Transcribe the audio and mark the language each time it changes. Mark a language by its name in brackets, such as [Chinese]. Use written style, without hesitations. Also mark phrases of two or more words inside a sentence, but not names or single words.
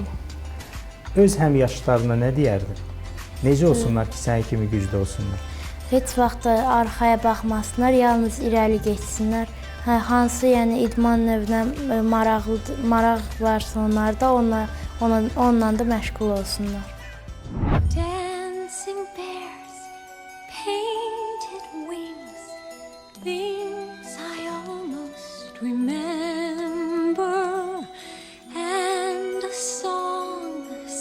[Azerbaijani] Öz həmyaşıdlarına nə deyərdin? Necə olsunlar ki, sən kimi güclü olsunlar? Heç vaxt arxaya baxmasınlar, yalnız irəli geçsinlər. Hansı idman növünə maraq varsa onlarda, onunla da məşğul olsunlar. [English] Dancing bears, painted wings, things I almost remember, and a song